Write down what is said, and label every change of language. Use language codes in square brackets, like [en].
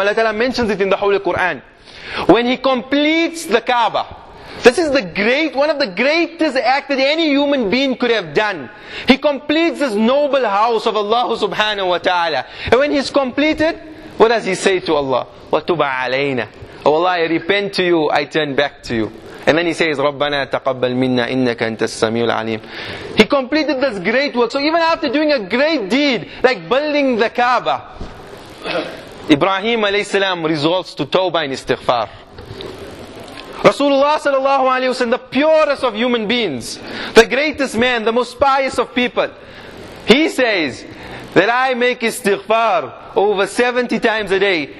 [en] Allah Ta'ala mentions it in the Holy Quran. When he completes the Kaaba, this is one of the greatest acts that any human being could have done. He completes this noble house of Allah subhanahu wa ta'ala. And when he's completed, what does he say to Allah? [ar] وَتُبَ عَلَيْنَا. [en] Oh Allah, I repent to you, I turn back to you. And then he says, [ar] رَبَّنَا تَقَبَّلْ مِنَّا إِنَّكَ أَنْتَ السَّمِيعُ الْعَلِيمُ. [en] He completed this great work. So even after doing a great deed, like building the Kaaba, Ibrahim alayhi salam resorts to tawbah and istighfar. Rasulullah sallallahu alayhi wa sallam, the purest of human beings, the greatest man, the most pious of people, he says that I make istighfar over 70 times a day.